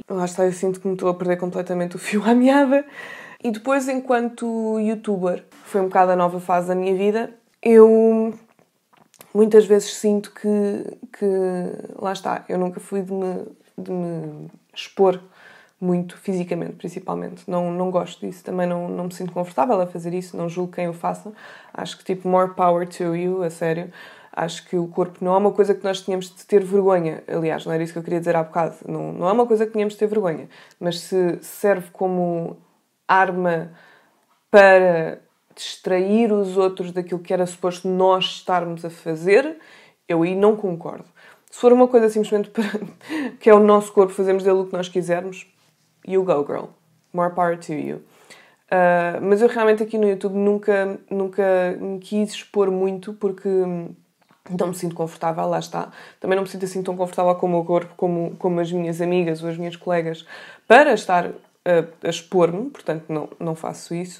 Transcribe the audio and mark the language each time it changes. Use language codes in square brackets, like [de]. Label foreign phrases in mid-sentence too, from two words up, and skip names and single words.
[pt] Lá está, eu sinto que me estou a perder completamente o fio à meada. E depois, enquanto youtuber, foi um bocado a nova fase da minha vida, eu muitas vezes sinto que lá está, eu nunca fui de me expor muito fisicamente, principalmente. Não gosto disso. Também não me sinto confortável a fazer isso. Não julgo quem o faça. Acho que, tipo, [en] more power to you, [pt] a sério. Acho que o corpo não é uma coisa que nós tínhamos de ter vergonha. Aliás, não era isso que eu queria dizer há bocado. Não é uma coisa que tínhamos de ter vergonha. Mas se serve como arma para distrair os outros daquilo que era suposto nós estarmos a fazer, eu aí não concordo. Se for uma coisa simplesmente para que é o nosso corpo, fazemos dele o que nós quisermos, [en] you go, girl. More power to you. [pt] Mas eu realmente aqui no YouTube nunca me quis expor muito porque não me sinto confortável, lá está. Também não me sinto assim tão confortável com o meu corpo como as minhas amigas ou as minhas colegas para estar a expor-me, portanto não faço isso.